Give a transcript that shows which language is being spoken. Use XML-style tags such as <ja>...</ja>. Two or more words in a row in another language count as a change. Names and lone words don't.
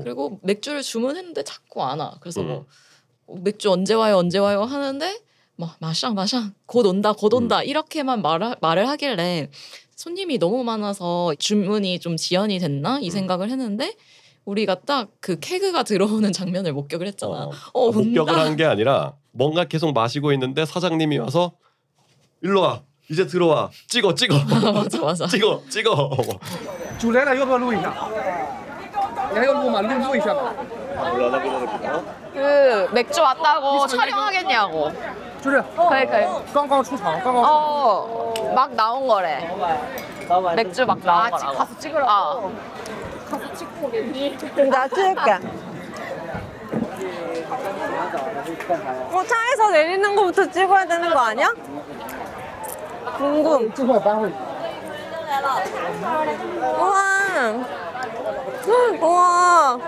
<ko>그리고 맥주를 주문했는데 자꾸 안 와. 그래서 뭐 맥주 언제 와요 하는데 뭐 마샹 곧 온다 이렇게만 말을 하길래 손님이 너무 많아서 주문이 좀 지연이 됐나 이 생각을 했는데 우리가 딱 그 케그가 들어오는 장면을 목격을 했잖아. 목격을 한 게 아니라 뭔가 계속 마시고 있는데 사장님이 와서 일로 와. 이제 들어와. 찍어. 맞아. 찍어.</ko> <zh>主来了，要不要录一下？你还要录吗？录一下吧。</zh> <ko>그 맥주 왔다고 촬영하겠냐고.</ko> <zh>就是可以刚刚出场，刚刚。</zh> <ko>막 나온 거래. 맥주 막 나온 거라고. 가서 찍으라고. 가서 찍고 오겠니? 나 찍을게. 차에서 내리는 거부터 찍어야 되는 거 아니야? 궁금. 우와.</ko>